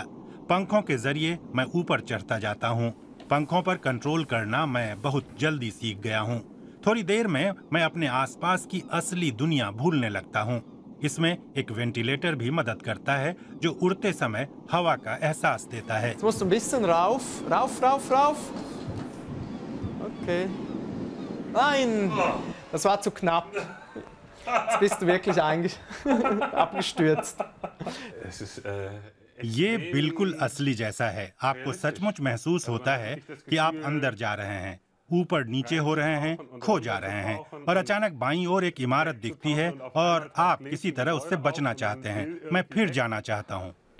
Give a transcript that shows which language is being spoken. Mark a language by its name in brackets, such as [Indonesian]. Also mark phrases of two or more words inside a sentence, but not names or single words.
[Hindi] पंखों के जरिए मैं ऊपर चढ़ता जाता हूँ। पंखों पर कंट्रोल करना मैं बहुत जल्दी सीख गया हूँ। थोड़ी देर में मैं अपने आसपास की असली दुनिया भूलने लगता हूँ। इसमें एक वेंटिलेटर भी मदद करता है जो उड़ते समय हवा का एहसास देता है। [German] Nein, das war zu knapp. Jetzt bist du wirklich abgestürzt. [Hindi] ये बिल्कुल असली जैसा है। आपको सचमुच महसूस होता है कि आप अंदर जा रहे हैं, ऊपर नीचे हो रहे हैं, खो जा रहे हैं और अचानक बाईं ओर एक इमारत दिखती है और आप किसी तरह उससे बचना चाहते हैं। मैं फिर जाना चाहता हूँ।